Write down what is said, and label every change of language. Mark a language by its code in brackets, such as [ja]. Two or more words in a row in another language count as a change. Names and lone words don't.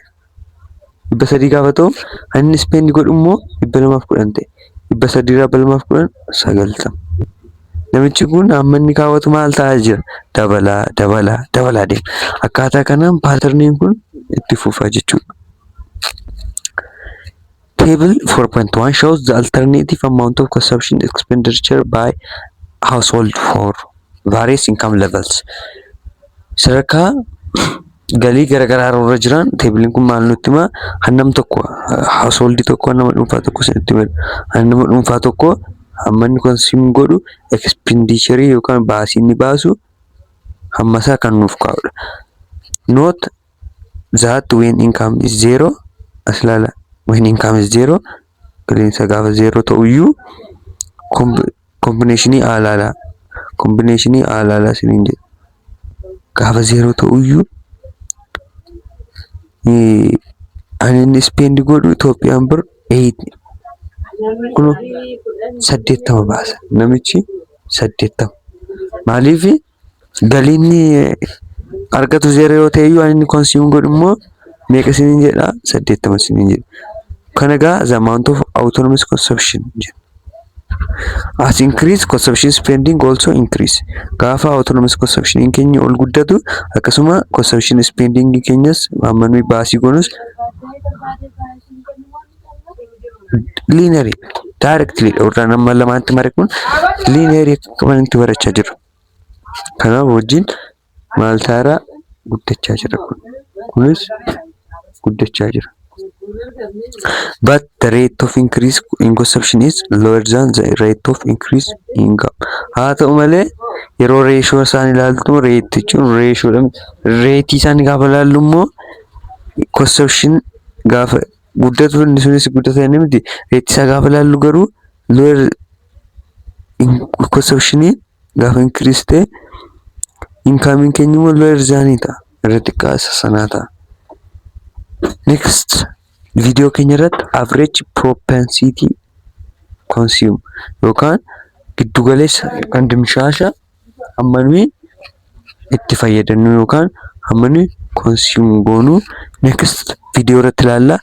[om] 300 gaafa ta'u inni spend godhu immoo 210 ta'e. 300 irraa 210 90. Namichi kun amma inni kaawwatu maal ta'aa jira? Dabalaa deema. Akkaataa kanaan paaterniin kun itti fufaa jechuudha. [en] Table 4.1 shows the alternative amount of consumption expenditure by household for various income levels. [om] Sadarkaa galii garagaraa irra jiran teebiliin kun maal nutti hima? Hannam tokko household tokko nama dhuunfaa tokko sitti hima. Hannama dhuunfaa tokko hamma inni consume godhu expenditure yookaan baasii inni baasu hammasaa kan nuuf kaa'udha. [en] Note that when income is zero, [om] as ilaala. [en] When income is zero, [om] galiin isaa gaafa zero ta'uyyuu combinationii alaala. Combinationii alaala siniin jedha. Gaafa zero ta'uyyuu ani inni spend godhu Itoophiyaan bir 8 kun 80 baasa. Namichi 80. Maaliif galiin argatu zero yoo ta'eyyuu ani inni consume godhu immoo meeqa siniin jedha? 80 siniin jedha. Kana egaa [en] the amount of autonomous consumption [om] jedha. [en] As increase consumption spending also increase. [om] Gaafa [en] autonomous consumption [om] in keenya ol guddatu akkasuma [en] consumption spending [om] keenyas amma nuyi baasii goonus linearly directly urraan amma lamaatti mare kun linearly akkuma itti barachaa jiru. Kanaaf wajjin maal taara guddachaa jira kun. Kunis guddachaa jira. [en] But the rate of increase in consumption is lower than the rate of increase in income. [om] Haa ta'u malee yeroo ratio isaan ilaaltu rate jechuun rate isaan gaafa ilaallu immoo consumption gaafa guddatu inni sunis guddata inni miti. Rate isaa gaafa ilaallu garuu [en] lower consumption [om] gaafa increase ta'e income keenya immoo [en] lower than [om] ta'a. Irra xiqqaa sanaa ta'a. [en] Next video [om] keenya irratti [en] average propensity consume [om] yookaan giddu galeessa kan dimshaasha amma nuyi itti fayyadamnu yookaan amma nuyi consume goonu [en] next video [om] irratti ilaalla.